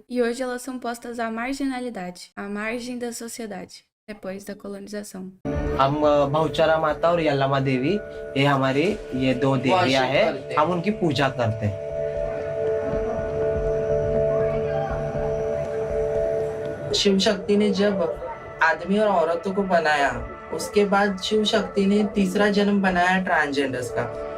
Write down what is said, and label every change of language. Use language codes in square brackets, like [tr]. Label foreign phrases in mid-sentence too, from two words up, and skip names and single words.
[pt] E hoje elas são postas à marginalidade, à margem da sociedade, depois da colonização. [hi] हम बहुचरा माता और यल्लमा देवी, ये हमारी ये 2 देवियां हैं, हम उनकी पूजा करते हैं। शिव शक्ति ने जब आदमी और औरतों को बनाया, उसके बाद शिव शक्ति ने तीसरा जन्म बनाया ट्रांसजेंडर्स का।